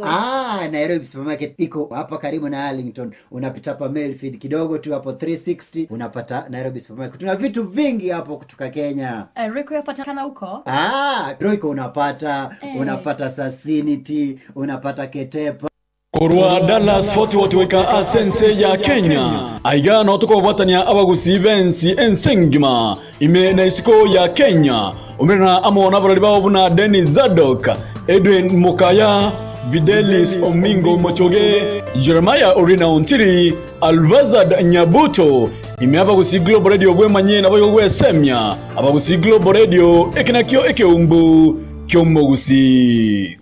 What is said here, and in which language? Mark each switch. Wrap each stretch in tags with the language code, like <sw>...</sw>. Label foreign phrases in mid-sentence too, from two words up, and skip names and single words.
<sw>Nairobi Supermarket iko hapa karibu na Arlington. Unapita hapa Melfield kidogo tu hapo 360 unapata Nairobi Supermarket. Tuna vitu vingi hapo kutoka Kenya. Royco yapatikana huko? Royco unapata Vicinity, unapata Ketepa.</sw> <guz>Korwa Dallas Fort Worth weka asense ya Kenya aiga no tuko batania abagusi bensi ensengima ime na isiko ya Kenya umena amona barali bawo buna Dennis Zadok, Edwin Mukaya, Videlis Omingo Mochoge, Jeremiah Orina Ontiri, Alvazad Nyabuto ime abagusi Global Radio bwemanye na boyo bwesemya abagusi Global Radio ekinakyo ekeumbu kyomogusi.</guz>